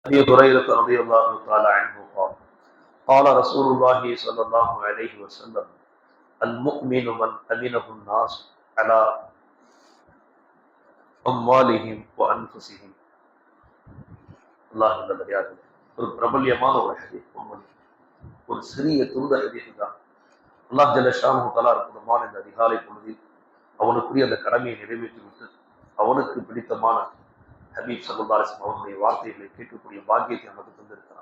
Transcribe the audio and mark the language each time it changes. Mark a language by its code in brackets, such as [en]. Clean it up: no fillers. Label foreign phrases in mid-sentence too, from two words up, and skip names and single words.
[ar] أبي هريرة رضي الله تعالى عنه قال قال رسول الله صلى الله عليه وسلم المؤمن من أمنه الناس على أموالهم وأنفسهم. [ta] அல்லாஹ் நல்லடியார்களே, ஒரு பிரபல்யமான ஒரு ஹதீஸ், ஒரு சிறிய துருத ஹதீஸ் தான். [ar] الله جل شأنه تعالى [ta] அற்புதமான இந்த அதிகாலை பொழுதில் அவனுக்குரிய அந்த கடமையை நிறைவேற்றிவிட்டு அவனுக்கு பிடித்தமான ஹபீப் [ar] صلى الله عليه وسلم [ta] அவருடைய வார்த்தைகளை கேட்கக்கூடிய பாக்கியத்தை நமக்கு தந்திருக்கிறான்.